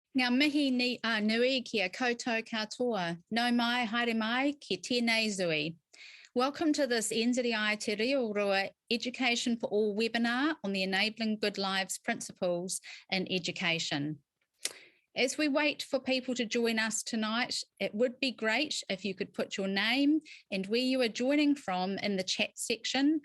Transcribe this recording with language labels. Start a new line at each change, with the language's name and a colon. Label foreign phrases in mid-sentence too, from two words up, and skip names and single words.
Māori: Ngā mihi nui ki a koutou katoa. Nau mai, haere mai, ki tēnei zui.
English: Welcome to this NZI Te Reo Rua Education for All webinar on the Enabling Good Lives Principles in Education. As we wait for people to join us tonight, it would be great if you could put your name and where you are joining from in the chat section.